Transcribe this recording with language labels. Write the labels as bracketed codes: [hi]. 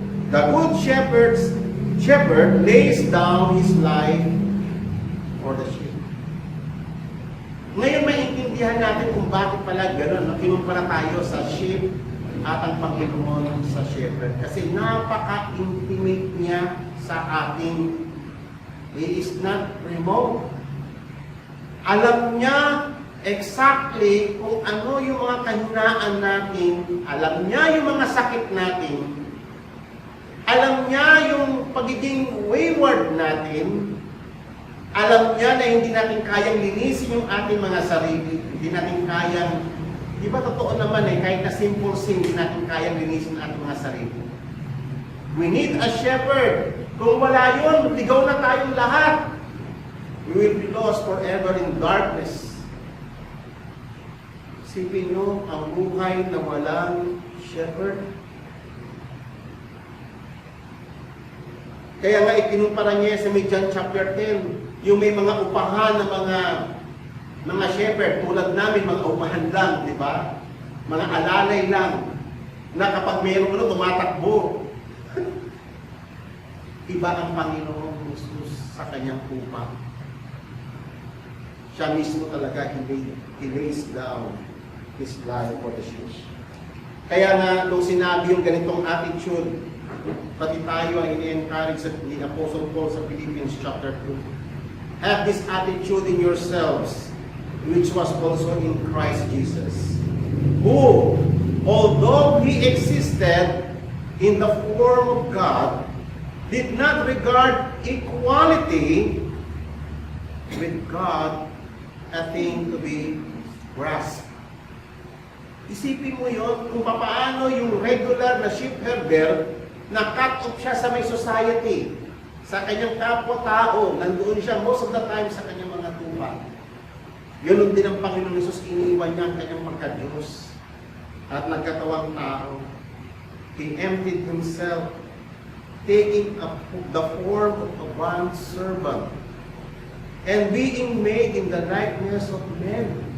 [en] The good shepherd lays down his life for the sheep. [tl] Ngayon maintindihan natin kung bakit pala gano'n. Kinumpara tayo sa sheep at ang Panginoon sa shepherd. Kasi napaka-intimate niya sa ating. [en] He is not remote. [tl] Alam niya exactly kung ano yung mga kahinaan natin. Alam niya yung mga sakit natin. Alam niya yung pagiging wayward natin. Alam niya na hindi natin kayang linisin yung ating mga sarili. Hindi natin kayang, di ba totoo naman kahit na simple sin, hindi natin kayang linisin ang ating mga sarili. [en] We need a shepherd. [tl] Kung wala yun, ligaw na tayong lahat. [en] We will be lost forever in darkness. [tl] Isipin nyo, ang buhay na walang shepherd. Kaya nga ikinumpara niya sa may John chapter 10, yung may mga upahan ng mga shepherd, tulad namin, mga upahan lang, di ba? Mga alalay lang, na kapag mayroon tumatakbo. Iba ang Panginoong Jesus sa kanyang upa. Siya mismo talaga, [en] he lays down his life for the sheep. [tl] Kaya nga, nung sinabi yung ganitong attitude, pati tayo ay ini-encourage ni Apostle Paul sa Philippians chapter 2. [en] Have this attitude in yourselves, which was also in Christ Jesus, who, although he existed in the form of God, did not regard equality with God a thing to be grasped. [tl] Isipin mo yon kung paano yung regular na sheep herder na cut off siya sa may society, sa kanyang kapwa-tao, nandoon siya [en] most of the time [tl] sa kanyang mga tupa. Yun din ang Panginoon Jesus, iniwan niya ang kanyang magka-Diyos at nagkatawang tao. [en] He emptied himself, taking the form of a bond servant and being made in the likeness of men.